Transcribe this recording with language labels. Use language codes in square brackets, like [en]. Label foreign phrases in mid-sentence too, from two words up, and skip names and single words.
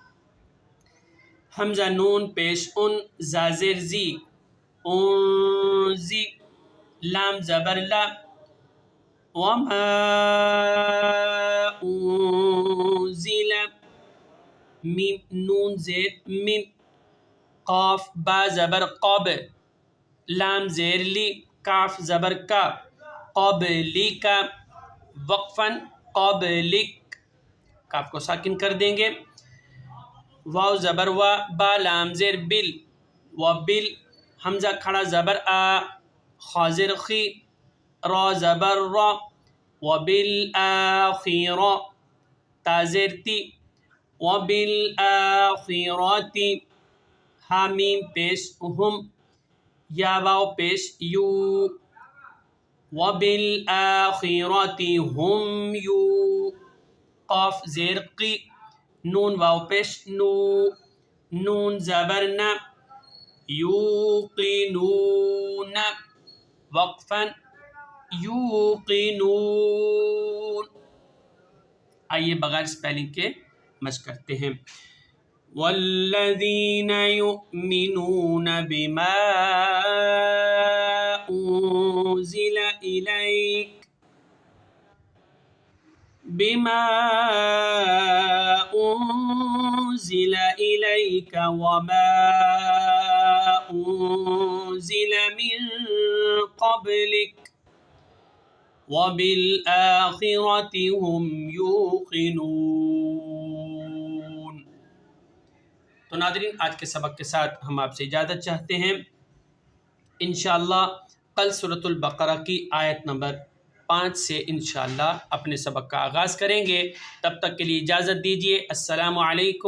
[ur] حمزہ نون پیش ان، زا زیر زی، انزی، لام زبر لا، [ar] وما انزل، [ur] میم نون زیر من، قاف با زبر قب، لام زیر لی، کاف زبر کا، قبلک، وقفاً قبلک، کاف کو ساکن کر دیں گے. واو زبر و، با لام زیر بل، و بل، حمزہ کھڑا زبر آ، خا زیر خی، را زبر را، [ar] و بالآخرة، [ur] تا زیر تی، [ar] و بالآخرة، [ur] حامیم پیش ہم، یا واو پیش یو، [ar] وبالآخرة هم یو، [ur] قاف زیر قی، نون واو پیش نو، نون زبر نا، یوقنون، وقفا یوقنون. آئیے بغیر سپیلنگ کے مشق کرتے ہیں. [ar] والذین یؤمنون بما أنزل إليك وما أنزل من قبلك وبالآخرة هم يوقنون. [ur] تو ناظرین، آج کے سبق کے ساتھ ہم آپ سے اجازت چاہتے ہیں. انشاءاللہ کل سورۃ البقرہ کی آیت نمبر 5 سے انشاءاللہ اپنے سبق کا آغاز کریں گے. تب تک کے لیے اجازت دیجیے.